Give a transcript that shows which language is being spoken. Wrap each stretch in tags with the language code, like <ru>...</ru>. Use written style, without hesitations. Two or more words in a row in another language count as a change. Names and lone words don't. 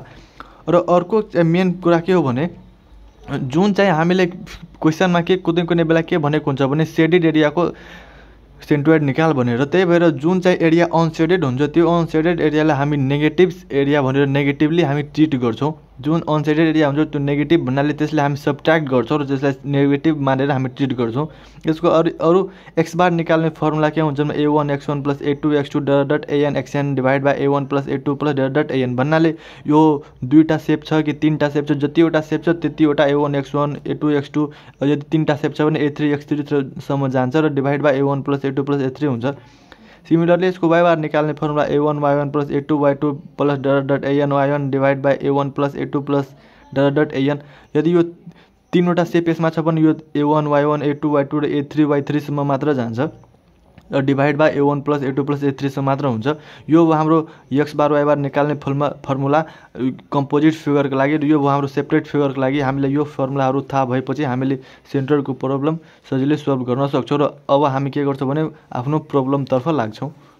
<ne>र अर्को मेन कुरा के हो भने जुन चाहिँ हामीले क्वेसनमा के कुनै बेला के भनेको हुन्छ भने</ne> <en>shaded area</en> <ne>सेन्ट्रोइड निकाल भनेर। त्यही भएर जुन चाहिँ</ne> <en>area unshaded</en> <ne>हुन्छ त्यो</ne> <en>unshaded area</en> <ne>हामी</ne> <en>negative area</en> <ne>भनेर नेगेटिभली हामी ट्रिट गर्छौँ। जुन</ne> <en>unshaded area</en> <ne>हुन्छ त्यो नेगेटिभ भन्नाले त्यसलाई हामी सब्ट्र्याक्ट गर्छौँ र त्यसलाई नेगेटिभ मानेर हामी ट्रिट गर्छौँ। यसको अरू</ne> <en>x bar</en> <ne>निकाल्ने फर्मुला के हुन्छ भने a1 x1 + a2 x2 an xn</ne> <en>divide by</en> <ne>a1 + a2 an भन्नाले यो दुईटा सेप छ कि तीनटा सेप छ जतिवटा सेप छ त्यतिवटा a1 x1 a2 x2 यदि तीनटा सेप छ भने a3 x3 सम्म जान्छ र</ne> <en>divide by</en> <ne>a1 + a2 + a3 हुन्छ। सिमिलरली यसको</ne> <en>y bar</en> <ne>निकाल्ने फर्मुला a1 y1 + a2 y2 + an y1</ne> <en>divide by</en> <ne>a1 + a2 + an। यदि यो तीनवटा सेप यसमा छ भने यो a1 y1 a2 y2 र a3 y3 सम्म मात्र जान्छ र</ne> <en>divide by</en> <ne>a1 + a2 + a3 सम्म मात्र हुन्छ। यो हाम्रो</ne> <en>x bar y bar</en> <ne>निकाल्ने</ne> <en>formula composite figure</en> <ne>लागि र यो हाम्रो</ne> <en>separate figure</en> <ne>लागि हामीले यो फर्मुलाहरू थाहा भएपछि हामीले</ne> <en>centroid problem</en> <ne>सजिलै सल्भ गर्न सक्छौँ। र अब हामी के गर्छौँ भने आफ्नो प्रब्लमतर्फ लाग्छौँ।</ne>